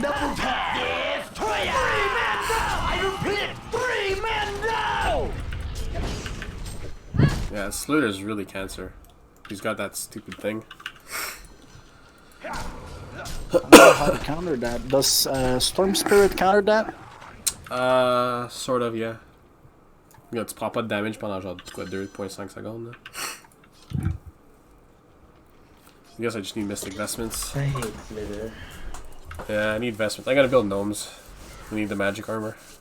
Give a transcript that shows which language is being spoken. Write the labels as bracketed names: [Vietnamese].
[English] Double tap! Yes! 3 men down! I repeat, 3 men down! Yeah, Slitter's really cancer. He's got that stupid thing. I don't know how to counter that. Does Storm Spirit counter that? Sort of, yeah. [French] Regarde, tu prends pas de damage pendant genre quoi, 2.5 secondes là. [English] I guess I just need Mystic Vestments. I hate Slither. Yeah, I need Vestments. I gotta build gnomes. I need the magic armor.